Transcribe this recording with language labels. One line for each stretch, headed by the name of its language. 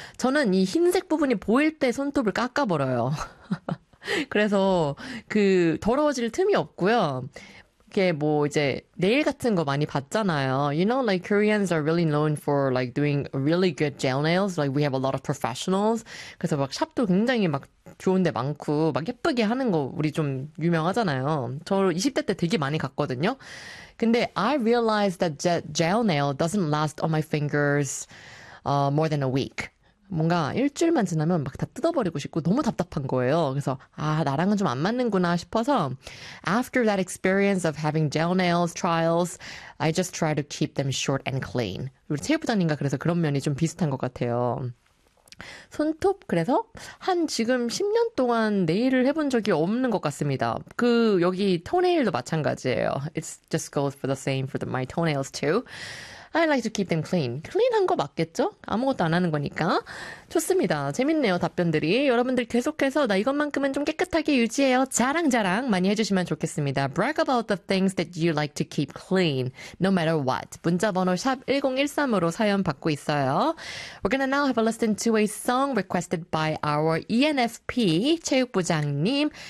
Korean: 저는 이 흰색 부분이 보일 때 손톱을 깎아버려요. 그래서 그 더러워질 틈이 없고요. 이게 뭐 이제 네일 같은 거 많이 봤잖아요.
English: You know, like Koreans are really known for like doing really good gel nails. Like we have a lot of professionals.
Korean: 그래서 막 샵도 굉장히 막 좋은 데 많고 막 예쁘게 하는 거 우리 좀 유명하잖아요. 저 20대 때 되게 많이 갔거든요. 근데
English: I realized that gel nail doesn't last on my fingers more than a week.
Korean: 뭔가 일주일만 지나면 막다 뜯어버리고 싶고 너무 답답한 거예요. 그래서 아, 나랑은 좀안 맞는구나 싶어서
English: After that experience of having gel nails trials, I just try to keep them short and clean.
Korean: 우리 체육 부장님과 그래서 그런 면이 좀 비슷한 것 같아요. 손톱 그래서 한 지금 10년 동안 네일을 해본 적이 없는 것 같습니다. 그 여기 토네일도 마찬가지예요.
English: It just goes for the same for my toenails too. I like to keep them clean.
Korean: 클린한 거 맞겠죠? 아무것도 안 하는 거니까. 좋습니다. 재밌네요, 답변들이. 여러분들 계속해서 나 이것만큼은 좀 깨끗하게 유지해요. 자랑자랑 많이 해주시면 좋겠습니다.
English: Brag about the things that you like to keep clean, no matter what.
Korean: 문자번호 샵 1013으로 사연 받고 있어요.
English: We're gonna now have a listen to a song requested by our ENFP 체육부장님.